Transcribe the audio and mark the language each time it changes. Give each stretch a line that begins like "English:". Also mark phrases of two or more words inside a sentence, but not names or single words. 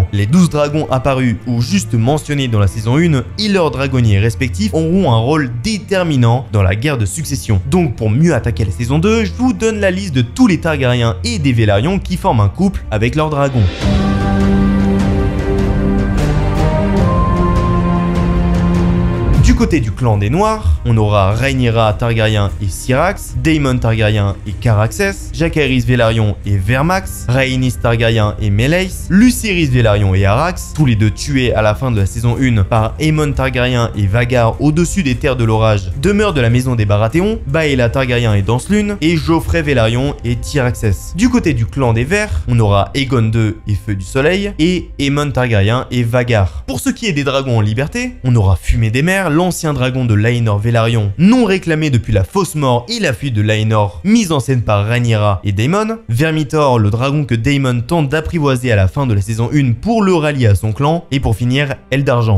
French: Les 12 dragons apparus ou juste mentionnés dans la saison 1 et leurs dragonniers respectifs auront un rôle déterminant dans la guerre de succession. Donc pour mieux attaquer la saison 2, je vous donne la liste de tous les Targaryens et des Velaryon qui forment un couple avec leurs dragons. Du côté du clan des Noirs, on aura Rhaenyra Targaryen et Syrax, Daemon Targaryen et Caraxes, Jacaerys Velaryon et Vermax, Rhaenys Targaryen et Meleys, Lucerys Velaryon et Arax, tous les deux tués à la fin de la saison 1 par Aemon Targaryen et Vhagar au-dessus des terres de l'orage, demeure de la maison des Baratheons, Baela Targaryen et Danselune, et Joffrey Velaryon et Tyraxes. Du côté du clan des Verts, on aura Aegon II et Feu du Soleil, et Aemon Targaryen et Vhagar. Pour ce qui est des dragons en liberté, on aura Fumée des Mers, l'ancien dragon de Laenor Velaryon, non réclamé depuis la fausse mort et la fuite de Laenor, mise en scène par Rhaenyra et Daemon, Vermithor, le dragon que Daemon tente d'apprivoiser à la fin de la saison 1 pour le rallier à son clan, et pour finir, Aile d'Argent.